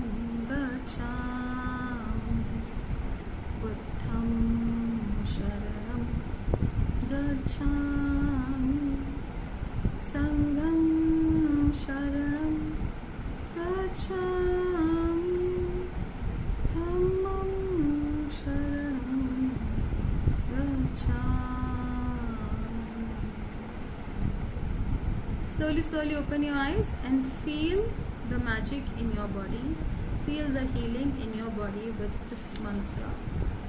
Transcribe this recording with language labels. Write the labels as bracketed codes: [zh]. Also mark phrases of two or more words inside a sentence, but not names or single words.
[pi] गच्छामि, बुद्धम शरणम गच्छामि, संघम शरणम गच्छामि, धम्मम शरणम गच्छामि। [en] slowly open your eyes and feel the magic in your body. Feel the healing in your body with this mantra.